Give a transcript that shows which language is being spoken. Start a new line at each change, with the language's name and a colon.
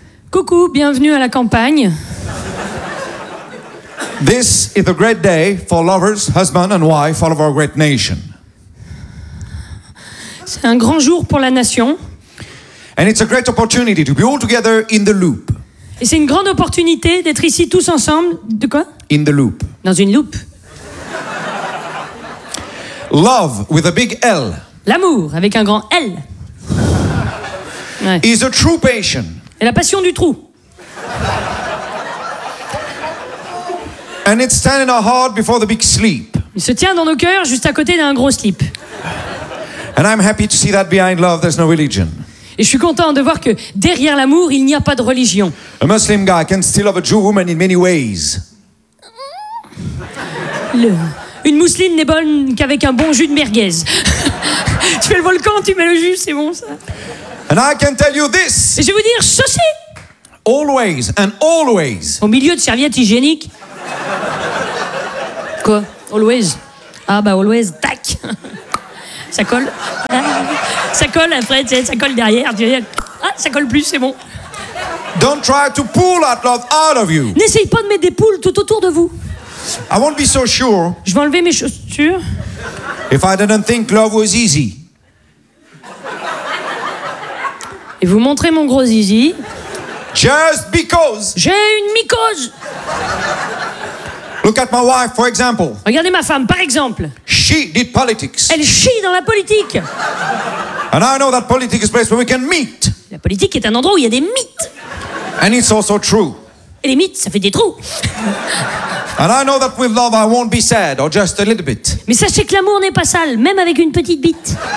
French: Coucou, bienvenue à la campagne.
English: This is a great day for lovers, husband and wife, all of our great nation.
French: C'est un grand jour pour la nation.
English: And it's a great opportunity to be all together in the loop.
French: Et c'est une grande opportunité d'être ici tous ensemble. De quoi?
English: In the loop.
French: Dans une loupe.
English: Love with a big L.
French: L'amour avec un grand L.
English: Is a true passion.
French: Et la passion du trou.
English: And it's standing our heart before the big sleep.
French: Il se tient dans nos cœurs juste à côté d'un gros slip.
English: And I'm happy to see that behind love there's no religion.
French: Et je suis content de voir que derrière l'amour, il n'y a pas de religion.
English: A Muslim guy can still love a Jew woman in many ways.
French: Une mousseline n'est bonne qu'avec un bon jus de merguez. Tu fais le volcan, tu mets le jus, c'est bon ça.
English: And I can tell you this.
French: Et je vais vous dire ceci.
English: Always and always.
French: Au milieu de serviettes hygiéniques. Quoi? Always. Ah bah always, tac. Ça colle. Ça colle après, tu sais, ça colle derrière. Ah, ça colle plus, c'est bon.
English: Don't try to pull that love out of you.
French: N'essaye pas de mettre des poules tout autour de vous.
English: I won't be so sure.
French: Je vais enlever mes chaussures.
English: If I didn't think love was easy.
French: Et vous montrez mon gros zizi.
English: Just because.
French: J'ai une mycose.
English: Look at my wife, for example.
French: Regardez ma femme, par exemple.
English: She did politics.
French: Elle chie dans la politique.
English: And I know that politics is a place where we can meet.
French: La politique est un endroit où il y a des mythes.
English: And it's also true.
French: Et les mythes, ça fait des trous.
English: And I know that with love I won't be sad or just a little bit.
French: Mais sachez que l'amour n'est pas sale, même avec une petite bite.